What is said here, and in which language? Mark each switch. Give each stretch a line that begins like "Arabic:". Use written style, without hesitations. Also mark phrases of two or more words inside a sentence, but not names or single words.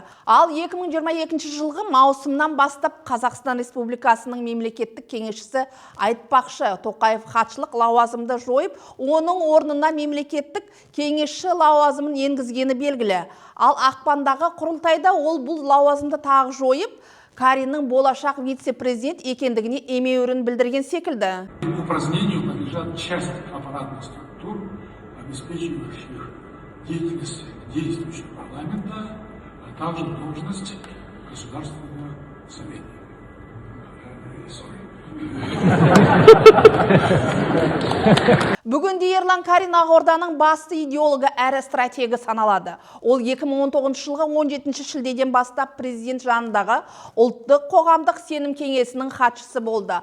Kazakh: Ал 2022 жылғы маусымнан бастап Қазақстан Республикасының мемлекеттік кеңесшісі айтпақшы Тоқаев хатшылық лауазымды жойып, оның орнына мемлекеттік кеңесші лауазымын енгізгені белгілі. Ал ақпандағы құрылтайда ол бұл лауазымды тағы жойып, Кариннің болашақ вице-президент екендігіне емеурін білдірген секілді.
Russian: Упразднению подлежат часть аппаратных структур, обеспечивающих деятельность действующего парламента, а также должность государственного советника.
Kazakh: Бүгінде Ерлан Карин Ақорданың басты идеологы әрі стратегі саналады. Ол 2019 жылғы 17 шілдеден бастап президент жанындағы ұлттық қоғамдық сенім кеңесінің хатшысы болды.